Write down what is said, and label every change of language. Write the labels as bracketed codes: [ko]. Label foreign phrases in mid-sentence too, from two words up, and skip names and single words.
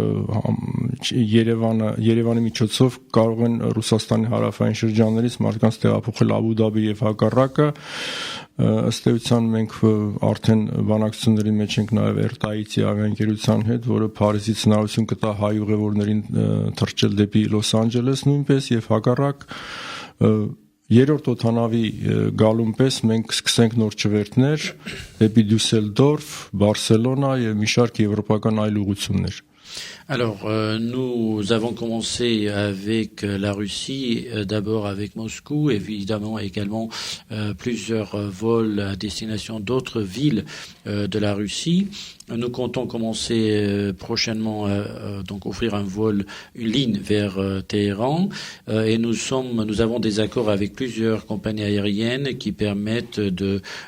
[hy] Երևանի միջոցով կարող են Ռուսաստանի հարավային շրջաններից մարդկանց տեղափոխել Աբու Դաբի եւ հակառակը։ Ըստ էության մենք արդեն բանակցությունների մեջ ենք նաև Air-Tahiti ավիաընկերության հետ, որը Փարիզից հնարավորություն կտա հայ ուղևորներին թռչել դեպի Լոս Անջելես նույնպես եւ հակառակ։ Երրորդ օդանավի գալուն պես մենք սկսենք նոր չվերթներ դեպի Դյուսելդորֆ, Բարսելոնա եւ մի շարք եվրոպական այլ ուղղություններ։ [fr] Alors, nous avons commencé avec la Russie, d'abord avec Moscou, évidemment également plusieurs vols à destination d'autres villes de la Russie. Nous comptons commencer prochainement donc offrir une ligne vers Téhéran, et nous avons des accords avec plusieurs compagnies aériennes qui permettent de